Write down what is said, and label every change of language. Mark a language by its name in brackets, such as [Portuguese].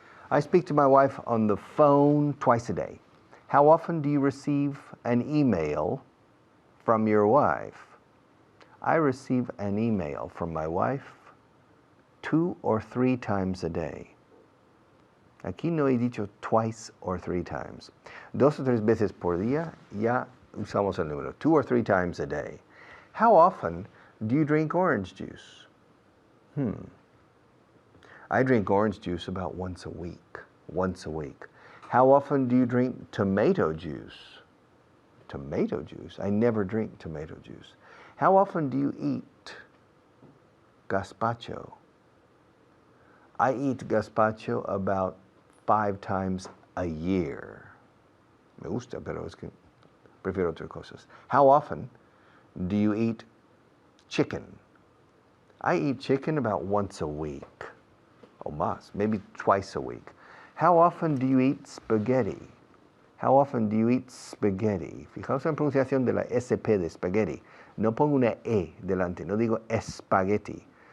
[English] I speak to my wife on the phone twice a day. How often do you receive an email from your wife? I receive an email from my wife 2 or 3 times a day. [Spanish] Aquí no he dicho [English] twice or 3 times. [Spanish] 2 o 3 veces por día ya usamos el número. [English] 2 or 3 times a day. How often do you drink orange juice? I drink orange juice about once a week. Once a week. How often do you drink tomato juice? Tomato juice? I never drink tomato juice. How often do you eat gazpacho? I eat gazpacho about 5 times a year. [Spanish] Me gusta, pero es que prefiero otras cosas. [English] How often do you eat chicken? I eat chicken about once a week. [Spanish] O más, [English] maybe twice a week. How often do you eat spaghetti? How often do you eat spaghetti? [Spanish] Fijaos en la pronunciación de la SP de spaghetti. No pongo una E delante, no digo spaghetti.